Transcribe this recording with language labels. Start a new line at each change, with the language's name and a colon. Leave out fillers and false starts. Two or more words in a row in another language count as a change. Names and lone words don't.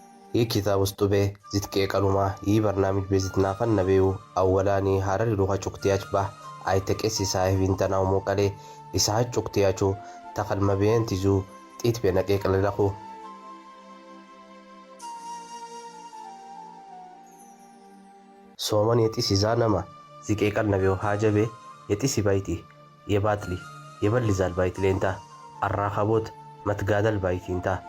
Harari: ይህ ኪታብ ውስጡ ቤ ዚትቄ ቀሉማ ይህ በርናሚጅ ቤዚትናፈን ነቤው አወላኒ ሀረር ሉኻ ጩክትያች ባህ አይተቄስ ሳሂብ ኢንተናው ሞቀሌ ኢሳሃት ጩክትያቹ ተኸልመቤን ቲዙ ጢት ቤነቄ ቅልለኹ ሶመን የጢስ ይዛነማ ዚቄ ቀል ነቤው ሃጀቤ የጢስ ባይቲ የባትሊ የበልዛል ባይቲ ሌንታ አራኸቦት መትጋደል ባይቲንታ